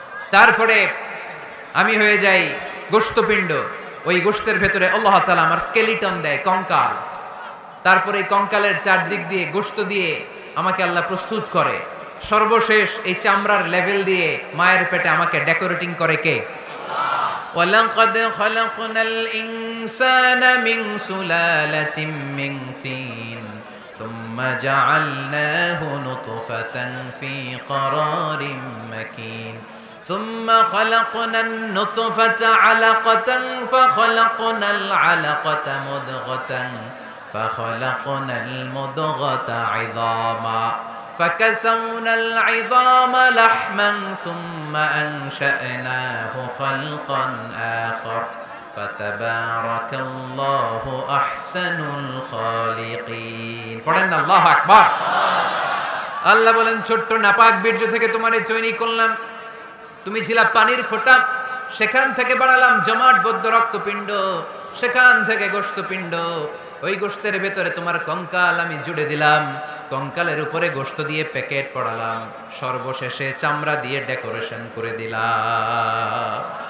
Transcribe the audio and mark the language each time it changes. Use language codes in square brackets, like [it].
[bn] তারপরে আমি হয়ে যাই গোশতপিণ্ড। ওই গোশতের ভেতরে আল্লাহ তাআলা আমার স্কেলিটন দেয়, কঙ্কাল। তারপরে এই কঙ্কালের চারদিক দিয়ে গোশত দিয়ে আমাকে আল্লাহ প্রস্তুত করে। সর্বশেষ এই চামড়ার লেভেল দিয়ে মায়ের পেটে আমাকে ডেকোরেটিং করে কে? [ar] ওয়ালাকাদ খালাকনাল ইনসানা মিন সুলালাতিন মিন তিন সুম্মা জাআলনাহু নুতফাতান ফি ক্বারারিন মাকিন ثم خلقنا النطفة علقة فخلقنا العلقة مضغة فخلقنا المضغة عظاما فكسونا العظام لحما ثم أنشأناه خلقا آخر فتبارك الله أحسن الخالقين [bn] পড়েন আল্লাহু আকবার। আল্লাহ বলেন ছোট্ট নাপাক বীর্য থেকে তোমারে তৈরি করলাম, তুমি ছিলা পানির ফোঁটা, সেখান থেকে বানালাম জমাট বদ্ধ রক্তপিণ্ড, সেখান থেকে গোশতপিণ্ড। ওই গোশতের ভেতরে তোমার কঙ্কাল আমি জুড়ে দিলাম, কঙ্কালের উপরে গোশত দিয়ে প্যাকেট পড়ালাম, সর্বশেষে চামড়া দিয়ে ডেকোরেশন করে দিলাম।